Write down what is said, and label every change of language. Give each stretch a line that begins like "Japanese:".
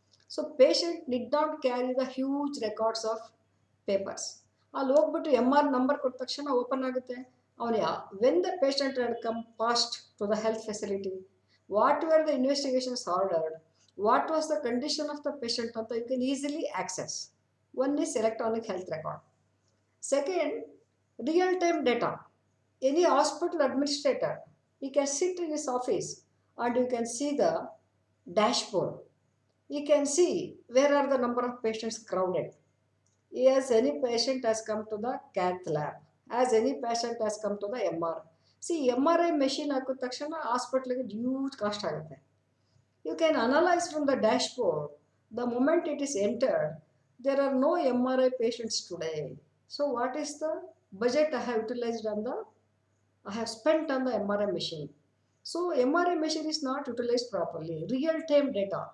English: So patient need not carry the huge records of papers.
Kannada: ಅಲ್ಲಿ ಹೋಗ್ಬಿಟ್ಟು MR number ಕೊಟ್ಟ ತಕ್ಷಣ ಓಪನ್ ಆಗುತ್ತೆ.
English: ಅವನು when the patient had come past to the health facility, what were the investigations ordered, what was the condition of the patient anta you can easily access. One is electronic health record. Second, real time data. Any hospital administrator, he can sit in his office and you can see the dashboard. He can see where are the number of patients crowded. As any patient has come to the cath lab, as any patient has come to the MR.
Kannada: See, MRI machine ಹಾಕಿದ ತಕ್ಷಣ ಹಾಸ್ಪಿಟ್ಲಿಗೆ huge cost ಆಗುತ್ತೆ.
English: You can analyze from the dashboard. The moment it is entered, there are no MRI patients today. So what is the budget I have utilized I have spent on the MRI machine. So MRI machine is not utilized properly. Real-time data.